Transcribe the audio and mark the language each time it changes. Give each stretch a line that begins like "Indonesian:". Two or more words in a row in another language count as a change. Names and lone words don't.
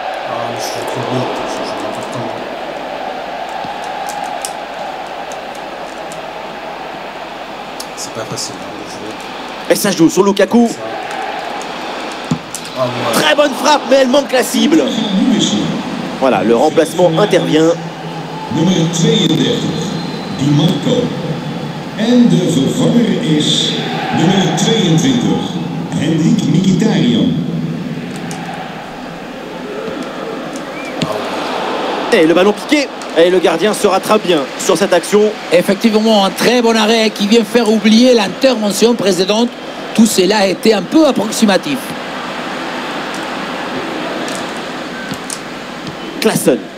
French: C'est pas facile de jouer. Et ça joue sur Lukaku. Ah, ouais. Très bonne frappe, mais elle manque la cible. Voilà, le remplacement intervient.
Dutch: Nummer 32, Di Marco. En de vervanger is nummer 22, Henrik Mkhitaryan.
French: Et le ballon piqué. Et le gardien se rattrape bien sur cette action. Effectivement, un très bon arrêt qui vient faire oublier l'intervention précédente. Tout cela a été un peu approximatif. Klaassen.